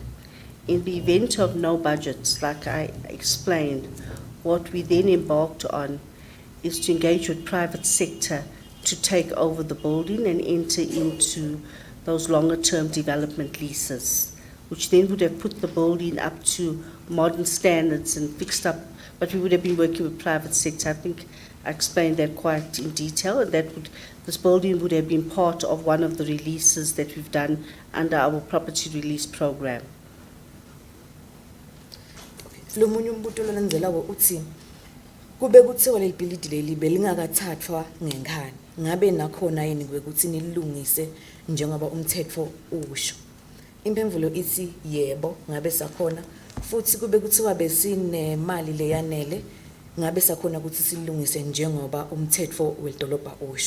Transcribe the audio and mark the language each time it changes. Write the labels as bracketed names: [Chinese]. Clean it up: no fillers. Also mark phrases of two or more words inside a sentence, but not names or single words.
[English] In the event of no budgets, like I explained, what we then embarked on is to engage with private sector to take over the building and enter into those longer-term development leases, which then would have put the building up to modern standards and fixed up, but we would have been working with private sector. I think I explained that quite in detail, and this building would have been part of one of the releases that we've done under our property release program. [Swati] Lomunye umbuto lolandzelako uthi kube kuthiwa leli bhilidi leli belingakathathwa ngenkhani ngabe nakhona yini kwekuthi nilungise njengoba umthetho usho. Impemvulo ithi yebo ngabe sakhona futhi kube kuthiwa besinemali leyanele ngabe sakhona ukuthi silungise njengoba umthetho wedolobha usho.